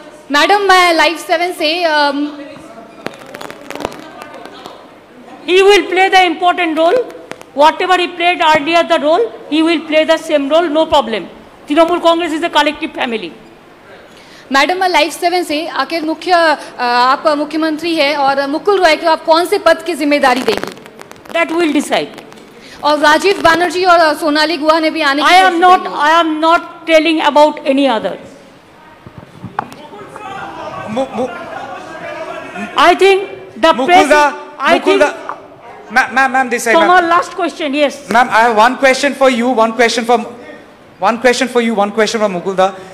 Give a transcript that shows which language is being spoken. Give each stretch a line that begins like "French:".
English: Madam, my Live 7 say, he will play the important role. Whatever he played earlier the role, he will play the same role, no problem. Trinamool Congress is a collective family.
Hindi: Madam live 7 से आखिर आप मुख्यमंत्री है और मुकुल रॉय को आप कौन से पद की जिम्मेदारी देंगी?
English: That will decide.
Hindi: और राजीव बनर्जी और सोनाली गुहा ने भी आने की
English: I am not telling about any other. I think the president. I think. Ma'am, this side. From our last question, yes. Ma'am, I have one question for you, one question for Mukulda.